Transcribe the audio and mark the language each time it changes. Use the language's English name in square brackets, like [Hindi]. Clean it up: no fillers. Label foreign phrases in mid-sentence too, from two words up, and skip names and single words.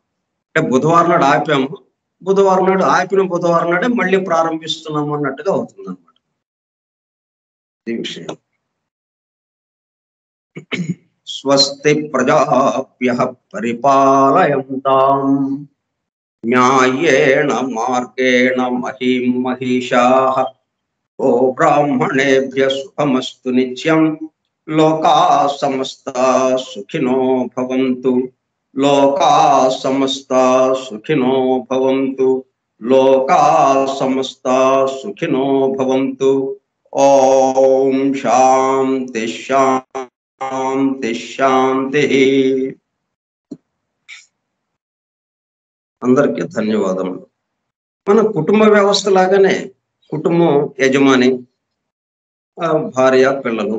[Telugu] అంటే బుధవారం నాడు ఆపాము, బుధవారం నాడు ఆపిన బుధవారం నాడే మళ్ళీ ప్రారంభిస్తున్నాము అన్నట్టుగా అవుతుంది అన్నమాట ఈ విషయం. [Sanskrit] స్వస్తి ప్రజాభ్యః పరిపాలయంతాం న్యాయేణ మార్గేణ మహీం మహిషాః ఓ బ్రాహ్మణేభ్యః శుభమస్తు నిత్యం లోకాః సమస్తాః సుఖినో భవంతు లోకాః సమస్తాః సుఖినో భవంతు లోకాః సమస్తాః సుఖినో భవంతు. ఓం శాంతి శాంతి శాంతి. [Telugu] అందరికీ ధన్యవాదములు. మన కుటుంబ వ్యవస్థ లాగానే కుటుంబం యజమాని, భార్య, పిల్లలు.